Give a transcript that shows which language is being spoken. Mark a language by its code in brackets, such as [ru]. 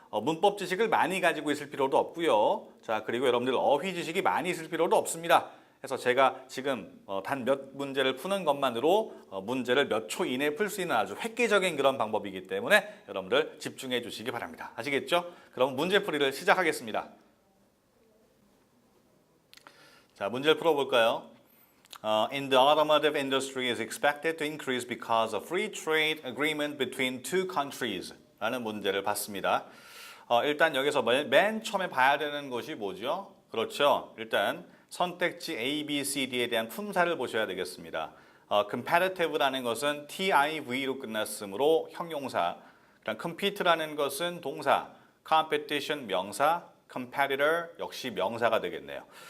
[ko] 문법 지식을 많이 가지고 있을 필요도 없고요. 자, 그리고 여러분들 어휘 지식이 많이 있을 필요도 없습니다. 그래서 제가 지금 단 몇 문제를 푸는 것만으로 문제를 몇 초 이내에 풀 수 있는 아주 획기적인 그런 방법이기 때문에 여러분들 집중해 주시기 바랍니다. 아시겠죠? 그럼 문제풀이를 시작하겠습니다. 자, 문제를 풀어볼까요? [en] In the automotive industry is expected to increase because of free trade agreement between two countries [ko] 라는 문제를 봤습니다. 일단 여기서 맨 처음에 봐야 되는 것이 뭐죠? 그렇죠. 일단 선택지 A, B, C, D에 대한 품사를 보셔야 되겠습니다. competitive라는 것은 TIV로 끝났으므로 형용사, 그다음 compete라는 것은 동사, competition 명사, competitor 역시 명사가 되겠네요.